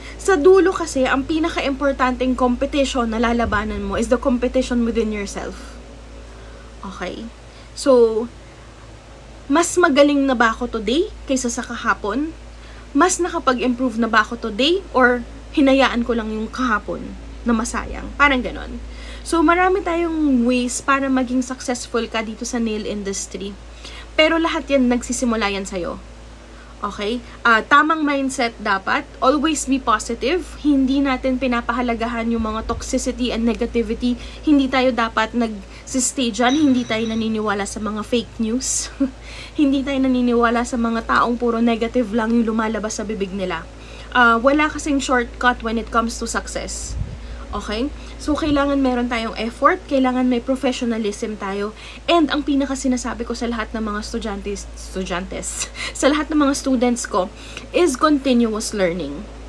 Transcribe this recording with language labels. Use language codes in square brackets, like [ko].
[tl] Sa dulo kasi, ang pinaka-importanting competition na lalabanan mo is [en] the competition within yourself. Okay? [tl] So, mas magaling na ba ako today kaysa sa kahapon? Mas nakapag-improve na ba ako today? Or hinayaan ko lang yung kahapon na masayang? Parang ganon. So, marami tayong ways para maging successful ka dito sa nail industry. Pero lahat yan, nagsisimula yan sa'yo. Okay? Tamang mindset dapat. [en] Always be positive. [tl] Hindi natin pinapahalagahan yung mga toxicity and negativity. Hindi tayo dapat nag-stay dyan. Hindi tayo naniniwala sa mga fake news. Hindi tayo naniniwala sa mga taong puro negative lang yung lumalabas sa bibig nila. Wala kasing shortcut [en] when it comes to success. Okay? [tl] So, kailangan meron tayong effort, kailangan may professionalism tayo, and ang pinaka-sinasabi ko sa lahat ng mga estudyantes, sa lahat ng mga students ko, is continuous learning.